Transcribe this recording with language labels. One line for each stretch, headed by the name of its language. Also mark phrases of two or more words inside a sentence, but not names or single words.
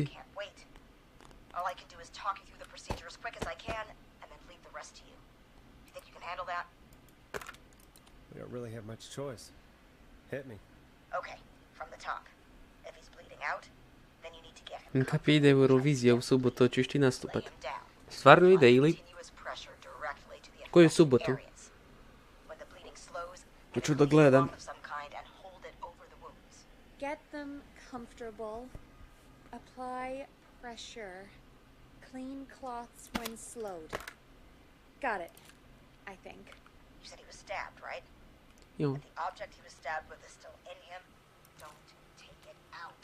English: who can't wait. All I can do is talk you through the procedure as quick as I can, and then leave the rest to you. You think you can handle that? We don't really have much choice. Hit me. Okay, from the top. If he's bleeding out, then you need to get him.
Croatian: Capy ide u Eurovizija u subotu, hoćeš ti nastupat? Stvarno ide ili? Koju subotu? Hoću da gledam.
English: Get them comfortable. Apply pressure. Clean cloths when slowed. Got it, I think. You said he was stabbed, right? Jo. If the object he was stabbed with is still in him, don't take it out.